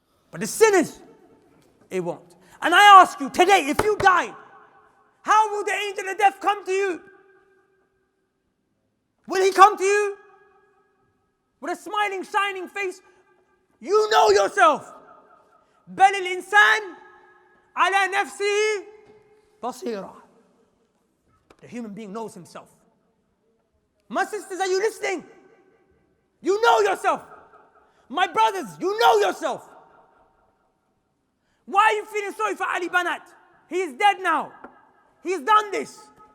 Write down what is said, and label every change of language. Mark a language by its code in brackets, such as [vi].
[en] But the sinners, it won't. And I ask you today, if you died, how will the angel of death come to you? Will he come to you with a smiling, shining face? You know yourself. [ar] بل الإنسان على نفسه بصيرة. [en] The human being knows himself. My sisters, are you listening? You know yourself. My brothers, you know yourself. Why are you feeling sorry for Ali Banat? He is dead now. He's done this.